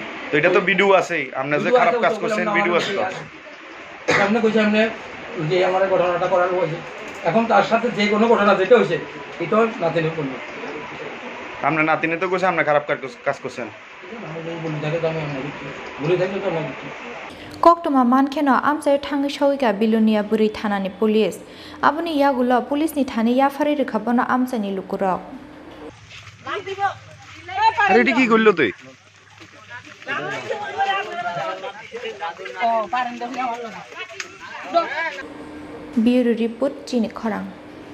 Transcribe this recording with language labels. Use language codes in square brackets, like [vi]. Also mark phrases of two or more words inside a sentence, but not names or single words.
[bn] তো এটা তো ভিডিও আছে, আপনি যে খারাপ কাজ করছেন ভিডিও আছে তো। সামনে কইছে আপনি যে আমার ঘটনাটা করার হয়েছে, এখন তার সাথে যে কোনো ঘটনা যেটা হয়েছে এটাও নাতিনে করলো। আপনার নাতিনে তো কইছে আপনি খারাপ কাজ করছেন। আমি যদি বলি থাকে তো আমি দিচ্ছি, বলে থাকলে তো আমি দিচ্ছি। [trp] Koktoma mankheno amchai thangi shogiga bilunia buri thanani police aboni yagulo police ni thani yafari rekhabono amchani lukurok [bn] আরে এটা কি করলো তুই? [en] Bureau report Chini Khorang